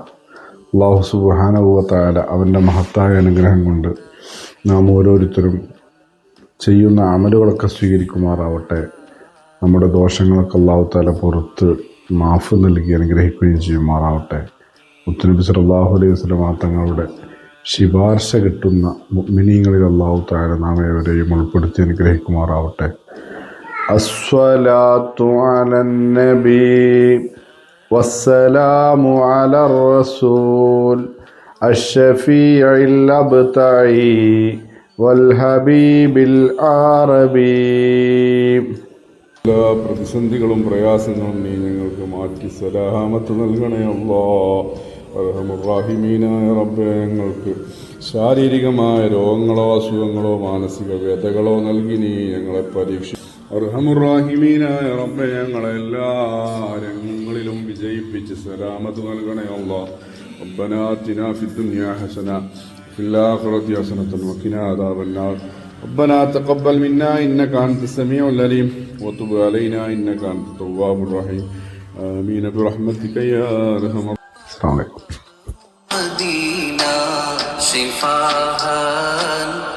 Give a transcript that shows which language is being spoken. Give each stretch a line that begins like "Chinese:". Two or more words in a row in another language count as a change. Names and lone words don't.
Malayalam: അല്ലാഹു
Arabic: سبحانه وتعالى
Malayalam: അവൻ്റെ മഹത്തായ അനുഗ്രഹം കൊണ്ട് നാം ഓരോരുത്തരും ചെയ്യുന്ന അമലുകളൊക്കെ സ്വീകരിക്കുമാറാവട്ടെ. നമ്മുടെ ദോഷങ്ങളൊക്കെ
Arabic: الله تعالى
Malayalam: പുറത്ത് മാഫ് നൽകി അനുഗ്രഹിക്കുകയും ചെയ്യുമാറാവട്ടെ. മുത്തുനബി
Arabic: صلى الله عليه وسلم
Malayalam: തങ്ങളുടെ ശിപാർശ കിട്ടുന്ന മുഅ്മിനീങ്ങളിൽ
Arabic: الله تعالى
Malayalam: നാം ഏവരെയും ഉൾപ്പെടുത്തി അനുഗ്രഹിക്കുമാറാവട്ടെ.
Arabic: الصلاة على النبي والسلام على الرسول الشفيع الأبتعي والحبيب العربي.
Malayalam: എല്ലാ പ്രതിസന്ധികളും പ്രയാസങ്ങളും നീ ഞങ്ങൾക്ക് മാറ്റി സലാമത്ത് നൽകണേ അല്ലാഹ്. അർഹമുർറാഹിമീനായ റബ്ബേ, ഞങ്ങൾക്ക് ശാരീരികമായ രോഗങ്ങളോ അസുഖങ്ങളോ മാനസിക വ്യതകളോ നൽകി നീ ഞങ്ങളെ പരീക്ഷ. അർഹമുർറാഹിമീനായ റബ്ബേ, ഞങ്ങളെ എല്ലാ രംഗങ്ങളിലും വിജയിപ്പിച്ച് സലാമത്ത് നൽകണേ അല്ലാഹ്.
Arabic: ربنا آتنا في الدنيا حسنة وفي الآخرة حسنة وقنا عذاب النار. ربنا تقبل منا إنك أنت السميع العليم وتب علينا إنك أنت التواب الرحيم آمين برحمتك يا أرحم الراحمين. السلام عليكم.